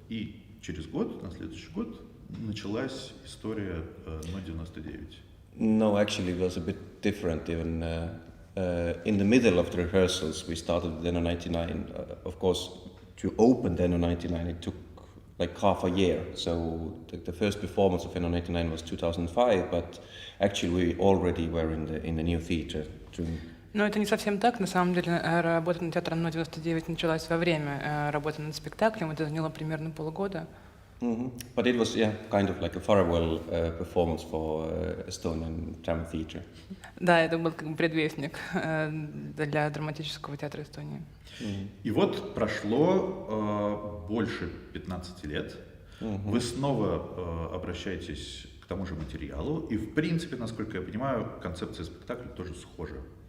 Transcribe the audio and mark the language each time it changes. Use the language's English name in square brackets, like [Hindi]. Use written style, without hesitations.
[Russian] И через год, на следующий год, началась история НО-99. [English] No, actually it was a bit different. Even in the middle of the rehearsals, we started with NO99. Of course, to open the NO99, it took like half a year. So the first performance of NO99 was 2005, but actually we already were in the new theater during. [Russian] Но это не совсем так. На самом деле, работа над театром НО-99 началась во время работы над спектаклем. Это заняло примерно полгода. [English] But it was, kind of like a farewell performance for Estonian Drama Theatre. [Russian] Да, это был как бы предвестник для драматического театра Эстонии. И вот прошло больше 15 лет. Вы снова обращаетесь к тому же материалу. И, в принципе, насколько я понимаю, концепция спектакля тоже схожа.